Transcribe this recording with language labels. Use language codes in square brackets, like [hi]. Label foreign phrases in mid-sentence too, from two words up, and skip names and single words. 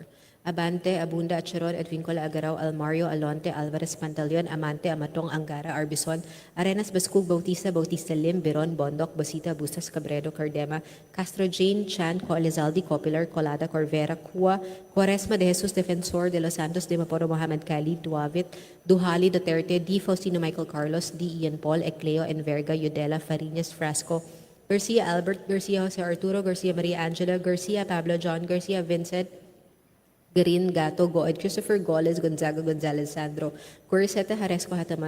[en] Abante, Abunda, Acharon, Edvincola, Agaraw, Almario, Alonte, Alvarez, Pantaleon, Amante, Amatong, Angara, Arbison, Arenas, Bascug, Bautista, Bautista Lim, Biron, Bondok, Bosita, Bustas, Cabredo, Cardema, Castro, Jane, Chan, Co, Elizalde, Copilar, Colada, Corvera, Cua, Quaresma de Jesus, Defensor de Los Santos, de Maporo, Mohamed Khalid, Duavit, Duhali, Duterte, D. Faustino Michael Carlos, D. Ian Paul, Ecleo, Enverga, Udela, Farinas, Frasco, Garcia Albert, Garcia Jose Arturo, Garcia Maria Angela, Garcia Pablo John, Garcia Vincent, Garin Gato, Goed, Christopher Goles, Gonzaga Gonzalez Sandro, Coriseta Haresco Hataman,